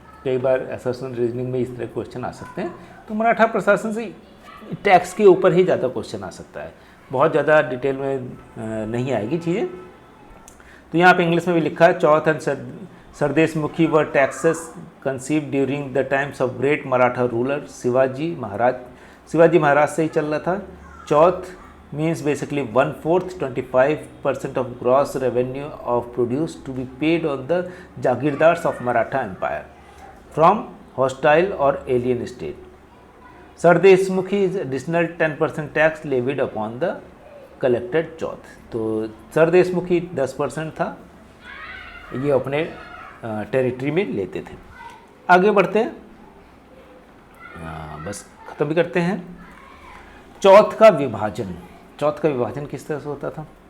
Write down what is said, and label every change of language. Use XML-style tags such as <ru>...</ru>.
<hi>कई बार assertion reasoning में इस तरह क्वेश्चन आ सकते हैं। तो मराठा प्रशासन से टैक्स के ऊपर ही ज़्यादा क्वेश्चन आ सकता है, बहुत ज़्यादा डिटेल में नहीं आएगी चीज़ें। तो यहाँ पे इंग्लिश में भी लिखा है,</hi> <en>chauth and sardeshmukhi were taxes conceived during the times of great Maratha ruler Shivaji Maharaj</en> <hi>से ही चल रहा था।</hi> <en>Chauth means basically 1/4, 25% of gross revenue of produce to be paid on the jagirdars of Maratha Empire from hostile or alien state. Sardeshmukhi is additional 10% tax levied upon the collected chauth.</en> <hi>तो सरदेशमुखी 10% था, ये अपने territory में लेते थे। आगे बढ़ते हैं, बस ख़त्म भी करते हैं। चौथ का विभाजन, चौथ का विभाजन किस तरह से होता था?</hi>